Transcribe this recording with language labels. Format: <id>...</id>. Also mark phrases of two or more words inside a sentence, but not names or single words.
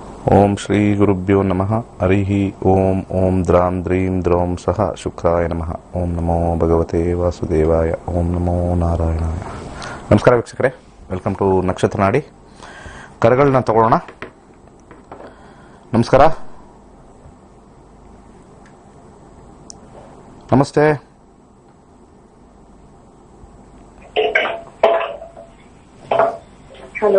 <sa>ओम श्री गुरुभ्यो नमः हरिः ओम ओम द्रां द्रीं द्रौं सह शुक्राय नमः ओम नमो भगवते वासुदेवाय ओम नमो नारायणाय।</sa> <kn>ನಮಸ್ಕಾರ ವೀಕ್ಷಕರೇ,</kn> <en>welcome to</en> <kn>ನಕ್ಷತ್ರ ನಾಡಿ. ಕರೆಗಳನ್ನ ತಗೊಳ್ಳೋಣ. ನಮಸ್ಕಾರ, ನಮಸ್ತೆ. ಹಲೋ,</kn>